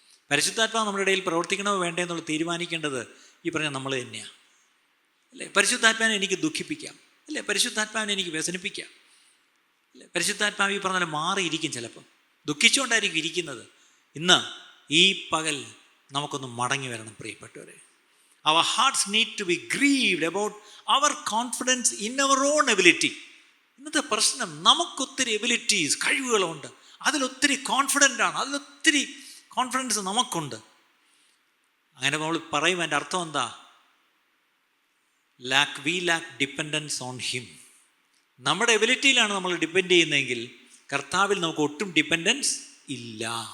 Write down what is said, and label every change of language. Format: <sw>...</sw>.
<ml>പരിശുദ്ധാത്മാവ് നമ്മുടെ ഇടയിൽ പ്രവർത്തിക്കണോ വേണ്ടേ എന്നുള്ളത് തീരുമാനിക്കേണ്ടത് ഈ പറഞ്ഞ നമ്മൾ തന്നെയാണ്, അല്ലേ? പരിശുദ്ധാത്മാവിനെ എനിക്ക് ദുഃഖിപ്പിക്കാം, അല്ലേ? പരിശുദ്ധാത്മാവിനെ എനിക്ക് വ്യസനിപ്പിക്കാം, അല്ലേ? പരിശുദ്ധാത്മാവ് ഈ പറഞ്ഞാൽ മാറിയിരിക്കും, ചിലപ്പം ദുഃഖിച്ചുകൊണ്ടായിരിക്കും ഇരിക്കുന്നത്. ഇന്ന് ഈ പകൽ നമുക്കൊന്ന് മടങ്ങി വരണം പ്രിയപ്പെട്ടവരെ.</ml> <en>Our hearts need to be grieved about our confidence in our own ability.</en> <ml>ഇന്നത്തെ പ്രശ്നം, നമുക്കൊത്തിരി എബിലിറ്റീസ്, കഴിവുകളുണ്ട്, അതിലൊത്തിരി കോൺഫിഡൻ്റ് ആണ്, അതിലൊത്തിരി കോൺഫിഡൻസ് നമുക്കുണ്ട്. അങ്ങനെ നമ്മൾ പറയും, എൻ്റെ അർത്ഥം എന്താ?</ml> <en>We lack dependence on him.</en> <ml>നമ്മുടെ എബിലിറ്റിയിലാണ് നമ്മൾ ഡിപ്പെൻഡ് ചെയ്യുന്നതെങ്കിൽ കർത്താവിൽ നമുക്ക് ഒട്ടും ഡിപ്പെൻഡൻസ് ഇല്ല.</ml>